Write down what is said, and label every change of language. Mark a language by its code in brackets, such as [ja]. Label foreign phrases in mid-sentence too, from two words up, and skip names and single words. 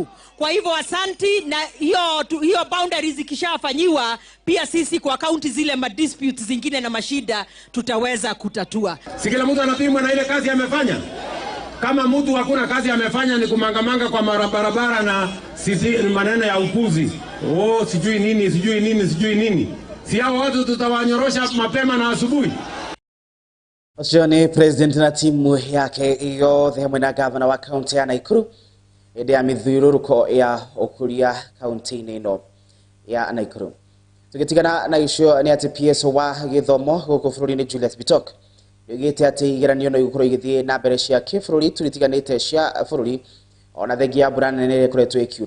[sw] Kwa hivyo asanti, na hiyo boundaries zikishafanyiwa pia sisi kwa county zile disputes zingine na mashida tutaweza kutatua. Si kila mtu anapimwa na ile kazi amefanya. Kama mtu hakuna kazi amefanya ni kumangamanga kwa barabara na sisi maneno ya upuzi. Sijui nini. Si hao watu tutawanyorosha mapema na asubuhi. [ki] Ucio ni president na timu yake yothe hamwe na governor wa kaunti ya Naikuru hĩndĩ ya mithiũrũrũko ya ũkũria kaunti-inĩ ĩno ya Naikuru. Tugitigana na icio ni ati PS wa gĩthomo gũkũ bũrũri-inĩ Julius Bitok yugite ati igeranio no igũkorwo igithie na mbere cia kĩbũrũri turitiganĩte cia bũrũri ona thengia ya mbura nene ĩkoretwo ĩkiura.